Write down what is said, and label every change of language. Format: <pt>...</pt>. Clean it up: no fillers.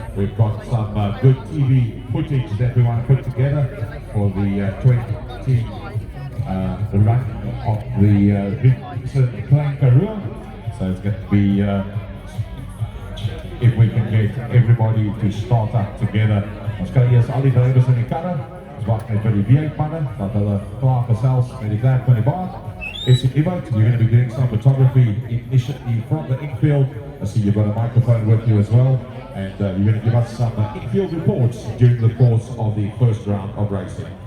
<en>We've got some good TV footage that we want to put together for the 20 run of the Vincent Klein Karoo. So it's going to be if we can get everybody to start up together.</en> <af>Ons kan eers al die drywers in die karre. Ons wag net vir die V8-manne dat hulle klaar gesels met die klerk van die baas.</af> <en>You're going to be doing some photography initially from the infield. I see you've got a microphone with you as well, and you're going to give us some infield reports during the course of the first round of racing.</en>